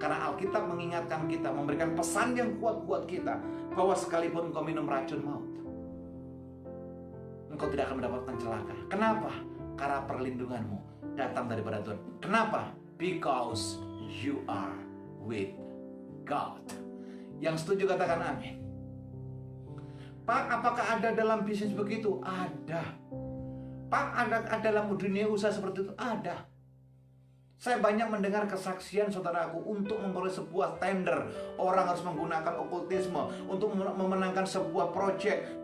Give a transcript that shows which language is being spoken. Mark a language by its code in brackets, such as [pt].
[id] Karena Alkitab mengingatkan kita, memberikan pesan yang kuat buat kita, bahwa sekalipun engkau minum racun maut, engkau tidak akan mendapatkan celaka. Kenapa? Karena perlindunganmu datang daripada Tuhan. Kenapa? [en] Because you are with God. [id] Yang setuju katakan amin. Pak, apakah ada dalam bisnis begitu? Ada. Pak, ada dalam dunia usaha seperti itu? Ada. Saya banyak mendengar kesaksian saudaraku untuk memperoleh sebuah tender. Orang harus menggunakan okultisme untuk memenangkan sebuah proyek.